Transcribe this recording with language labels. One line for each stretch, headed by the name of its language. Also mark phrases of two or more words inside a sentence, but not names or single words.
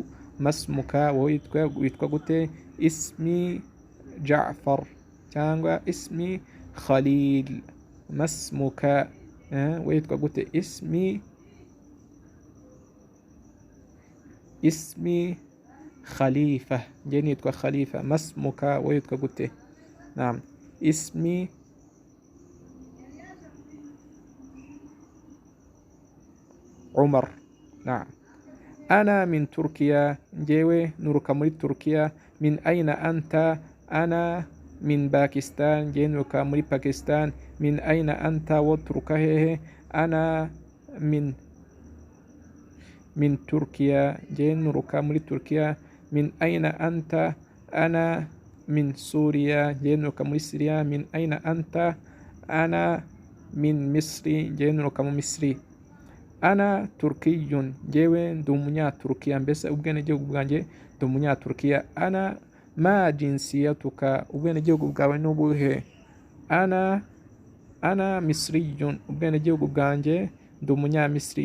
Kinyarwanda: Masmuka, wowe witwa gute? Ismi Ja'far, cyangwa ismi Khalil. Masmuka, wowe witwa gute? Ismi Khalifa, njyewe nitwa Khalifa. Masmuka, wowe witwa gute?
Arabic: نعم، اسمي عمر. نعم. أنا من تركيا,
Kinyarwanda: njyewe nuruka muri Turkiya.
Arabic: من أين أنت؟ أنا من باكستان,
Kinyarwanda: njyewe nuruka muri Pakistan.
Arabic: من أين أنت?
Kinyarwanda: Wowe uturuka hehe?
Arabic: أنا من تركيا,
Kinyarwanda: njyewe nuruka muri Turkiya.
Arabic: من أين أنت؟ أنا من سوريا,
Kinyarwanda: njyewe nuruka muri Siriya.
Arabic: من أين أنت؟ أنا من مصر,
Kinyarwanda: njyewe nuruka mu Misri.
Arabic: أنا تركي,
Kinyarwanda: njyewe ndi umunyaturukiya, mbese ubwenegihugu bwanjye ndi umunyaturukiya.
Arabic: أنا ما جنسيتك,
Kinyarwanda: ubwenegihugu bwawe ni ubuhe?
Arabic: أنا مصري,
Kinyarwanda: ubwenegihugu bwanjye ndi umunyamisiri.